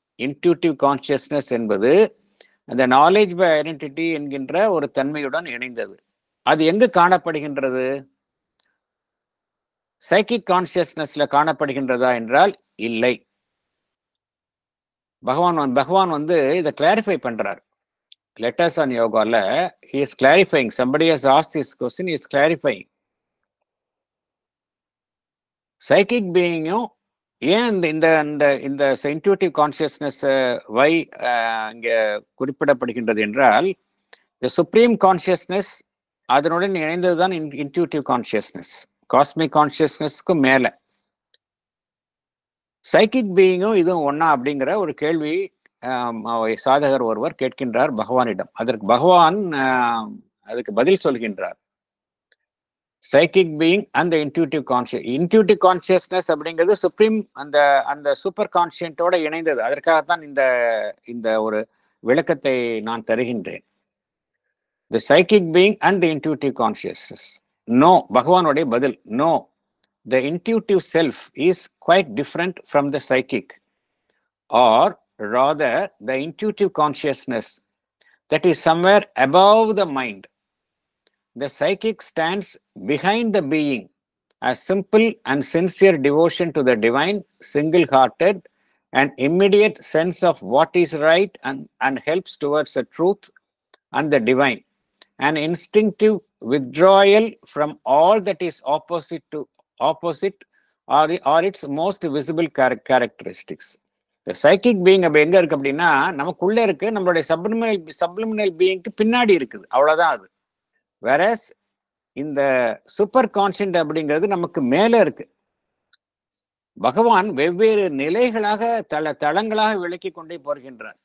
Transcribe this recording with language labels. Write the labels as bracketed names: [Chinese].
[Tamil] Intuitive consciousness என்பது அந்த knowledge by identity என்கின்ற ஒரு தன்மையுடன் இணைந்தது. அது எங்கு காணப்படுகின்றது? சைக்கிக் கான்சியஸ்னஸ்ல காணப்படுகின்றதா என்றால் இல்லை. பகவான் வந்து இதை கிளாரிஃபை பண்றார். Letters on யோகால [English] he is clarifying. Somebody has asked this question, he is clarifying. [Tamil] Psychic பீயிங்கும் ஏன் இந்த இந்த இந்த இன்ட்யூட்டிவ் கான்சியஸ்னஸ் வை இங்க குறிப்பிடப்படுகின்றது என்றால், இந்த சுப்ரீம் கான்சியஸ்னஸ் அதனுடன் இணைந்ததுதான் இன்ட்யூட்டிவ் கான்சியஸ்னஸ். காஸ்மிக் கான்சியஸ்னஸ்க்கு மேல சைக்கிக் பீயிங்கும் இதுவும் ஒன்னா அப்படிங்கிற ஒரு கேள்வி சாதகர் ஒருவர் கேட்கின்றார் பகவானிடம். அதற்கு பகவான் அதுக்கு பதில் சொல்கின்றார். சைக்கிக் பீயிங் அந்த இன்ட்யூட்டிவ் கான்சியஸ்னஸ் அப்படிங்கிறது சுப்ரீம் அந்த அந்த சூப்பர் கான்சியன்ட்டோட இணைந்தது. அதற்காகத்தான் இந்த ஒரு விளக்கத்தை நான் தருகின்றேன். தி psychic being and the intuitive consciousness. No, பகவானுடைய பதில் no. [English] The intuitive self is quite different from the psychic, or rather the intuitive consciousness that is somewhere above the mind. The psychic stands behind the being as simple and sincere devotion to the divine, single-hearted and immediate sense of what is right and helps towards the truth and the divine, an instinctive withdrawal from all that is opposite or its most visible characteristics. The psychic being [Tamil] அப்ப எங்க இருக்கு அப்படின்னா, நமக்குள்ள இருக்கு. நம்மளுடைய subliminal பீயிங்க்கு பின்னாடி இருக்குது, அவ்வளவுதான் அது. வேறஸ் இந்த சூப்பர் கான்சியன்ட் அப்படிங்கிறது நமக்கு மேல இருக்கு. பகவான் வெவ்வேறு நிலைகளாக தளங்களாக விளக்கி கொண்டே போகின்றார்.